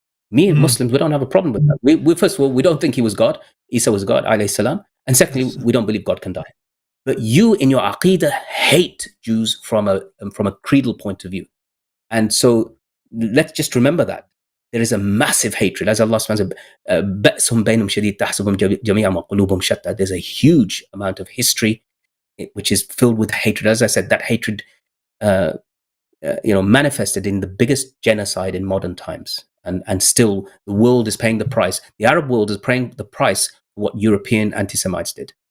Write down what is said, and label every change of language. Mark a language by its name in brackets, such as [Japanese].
[English] Me and Muslims, we don't have a problem with that. We first of all, we don't think he was God. Isa was God, alayhi salam. And secondly, we don't believe God can die. But you, in your aqidah, hate Jews from a creedal point of view. And so let's just remember that. There is a massive hatred. As Allah says, [Arabic] بَأْسٌ بَيْنُمْ شَدِيدٌ تَحْسَبُهُمْ جَمِيعًا وَقُلُوبُهُمْ شَتَّى. [English] There's a huge amount of history which is filled with hatred. As I said, that hatred manifested in the biggest genocide in modern times. And still, the world is paying the price. The Arab world is paying the price for what European anti-Semites did.